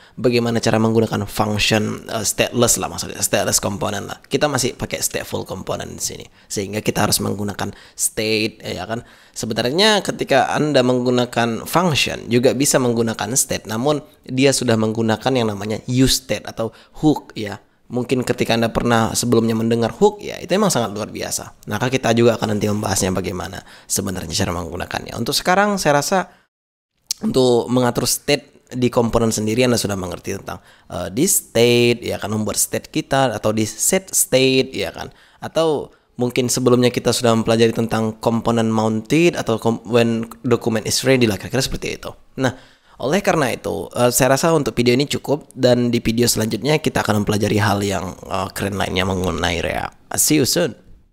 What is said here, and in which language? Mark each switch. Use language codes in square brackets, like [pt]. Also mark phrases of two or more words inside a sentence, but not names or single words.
[id] Bagaimana cara menggunakan [en] function stateless [id] lah, maksudnya [en] stateless component [id] lah. Kita masih pakai [en] stateful component [id] di sini. Sehingga kita harus menggunakan state, ya kan. Sebenarnya ketika Anda menggunakan function juga bisa menggunakan state, namun dia sudah menggunakan yang namanya [en] use state [id] atau hook, ya. Mungkin ketika Anda pernah sebelumnya mendengar hook, ya itu emang sangat luar biasa. Maka kita juga akan nanti membahasnya bagaimana sebenarnya cara menggunakannya. Untuk sekarang saya rasa untuk mengatur state di komponen sendiri Anda sudah mengerti tentang [en] this state, [id] ya kan, membuat state kita, atau [en] this set state, [id] ya kan. Atau mungkin sebelumnya kita sudah mempelajari tentang komponen mounted atau [en] when document is ready [id] lah, kira-kira seperti itu. Nah, oleh karena itu, saya rasa untuk video ini cukup, dan di video selanjutnya kita akan mempelajari hal yang keren lainnya mengenai React. [en] See you soon.